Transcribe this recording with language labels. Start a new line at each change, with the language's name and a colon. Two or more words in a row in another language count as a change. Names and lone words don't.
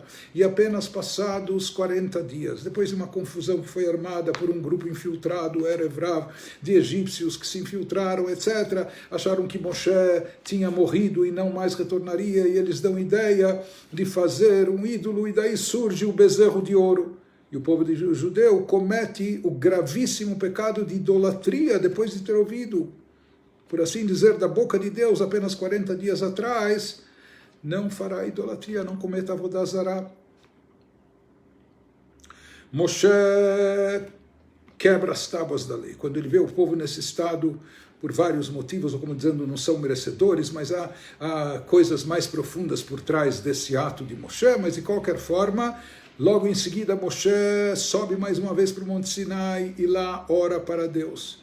Portuguese: E apenas passados 40 dias, depois de uma confusão que foi armada por um grupo infiltrado, Erev Rav, de egípcios que se infiltraram, etc., acharam que Moshe tinha morrido e não mais retornaria, e eles dão ideia de fazer um ídolo, e daí surge o bezerro de ouro. E o povo judeu comete o gravíssimo pecado de idolatria depois de ter ouvido, por assim dizer, da boca de Deus, apenas 40 dias atrás, não fará idolatria, não cometa
Hebrew: עבודה זרה.
Portuguese: Moshe quebra as tábuas da lei. Quando ele vê o povo nesse estado, por vários motivos, ou como dizendo, não são merecedores, mas há coisas mais profundas por trás desse ato de Moshe, mas de qualquer forma, logo em seguida Moshe sobe mais uma vez para o Monte Sinai e lá ora para Deus.